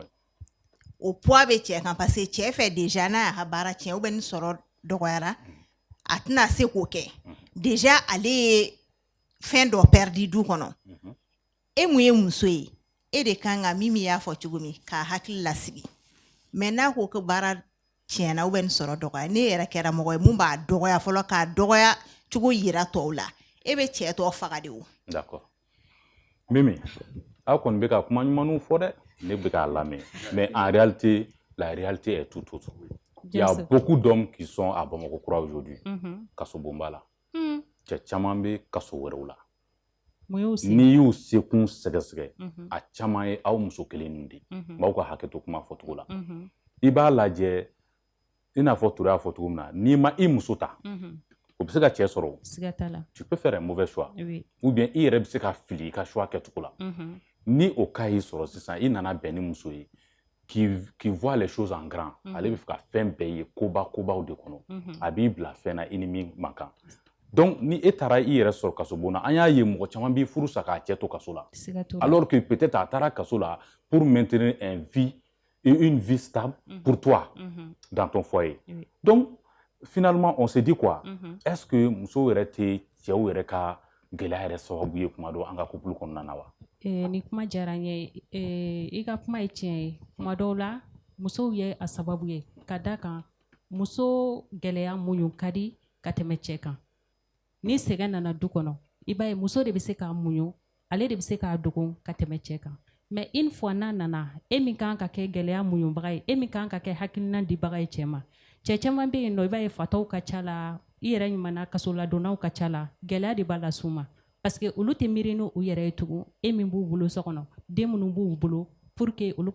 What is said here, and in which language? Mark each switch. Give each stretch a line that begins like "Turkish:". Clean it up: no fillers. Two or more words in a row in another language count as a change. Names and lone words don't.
Bambara: o poids bɛ cɛ kan
French: parce que
Bambara: cɛ fɛ déjà n'a y'a ka baara tiɲɛ
French: ou bien
Bambara: ni sɔrɔ dɔgɔyara a tɛna se k'o kɛ déjà ale ye fɛn dɔ perdu du kɔnɔ e mun ye muso ye e de kan ka min y'a fɔ cogo min k'a hakili lasigi mais n'a ko ko baara tiɲɛna
French: ou bien
Bambara: ni sɔrɔ dɔgɔya ne yɛrɛ kɛra mɔgɔ ye mun b'a dɔgɔya fɔlɔ k'a dɔgɔya cogo yira tɔw la e bɛ cɛ tɔ faga de o. D'accord. Mimi, aw kɔni bɛ ka kuma ɲumanw fɔ dɛ ne bɛ k'a lamɛn
French: mais en réalité la réalité est tout autre. Il y a beaucoup d'hommes qui sont à Bamakokura aujourd'hui.
Bambara: Kaso bonba la. Cɛ caman bɛ kaso wɛrɛw la. N'i y'u sekun sɛgɛsɛgɛ a caman ye aw muso kelen de m'aw ka hakɛ to kuma fɔcogo la. I b'a lajɛ i n'a fɔ Ture y'a fɔ cogo min na n'i ma i muso ta o bɛ se ka cɛ sɔrɔ
French: tu peux faire un mauvais choix ou bien
Bambara: i yɛrɛ bɛ se ka fili i ka choix kɛcogo la ni o cas y'i sɔrɔ sisan i nana bɛn ni muso ye
French: qui voit les choses en grand
Bambara: ale bɛ fɛ ka fɛn bɛɛ ye kobaw de kɔnɔ a b'i bila fɛn na i ni min man kan donc ni e taara i yɛrɛ sɔrɔ kaso bon na an y'a ye mɔgɔ caman b'i furu sa k'a cɛ to kaso la
French: alors que peut-être
Bambara: a taara kaso la
French: pour maintenir une vie stable pour toi dans ton foyer donc finalement on se dit quoi est-ce que
Bambara: muso yɛrɛ tɛ cɛw yɛrɛ ka gɛlɛya yɛrɛ sababu ye kuma dɔ an ka couple kɔnɔna na wa ni kuma diyara n ye i ka kuma ye tiɲɛ ye kuma dɔw la musow ye a sababu ye ka da kan muso gɛlɛya muɲu ka di ka tɛmɛ cɛ kan ni sɛgɛn nana du kɔnɔ i b'a ye muso de bɛ se k'a muɲu ale de bɛ se k'a dogon ka tɛmɛ cɛ kan
French: mais une fois
Bambara: n'a nana e min kan ka kɛ gɛlɛya muɲubaga ye e min kan ka kɛ hakilina dibaga ye cɛ ma cɛ caman bɛ yen nɔ i b'a ye fataw ka ca la i yɛrɛ ɲumanna kasoladonnaw ka ca la gɛlɛya de b'a las'u ma
French: parce que
Bambara: olu tɛ miiri n'u yɛrɛ ye tugun e min b'u bolo so kɔnɔ den minnu b'u bolo
French: pour que
Bambara: olu